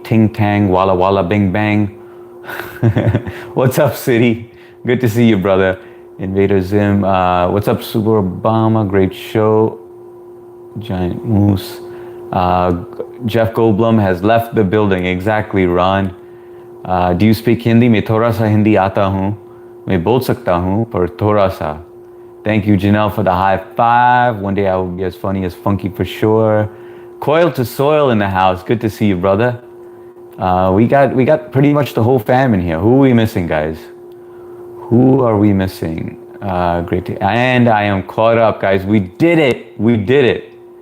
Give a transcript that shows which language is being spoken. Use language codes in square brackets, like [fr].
[en] Ting tang, walla walla, bing bang. What's up, City? Good to see you, brother. Invader Zim. What's up, Super Obama? Great show. Giant Moose. Jeff Goldblum has left the building. Exactly, Ron. Do you speak Hindi? [hi] मैं थोड़ा सा हिंदी आता हूँ. मैं बोल सकता हूँ, पर थोड़ा सा. [en] Thank you, Janelle, for the high 5. One day I will be as funny as Funky for sure. Coil to Soil in the house. Good to see you, brother. We got pretty much the whole fam in here. Who are we missing, guys? Who are we missing? Great. And I am caught up, guys. We did it. We did it.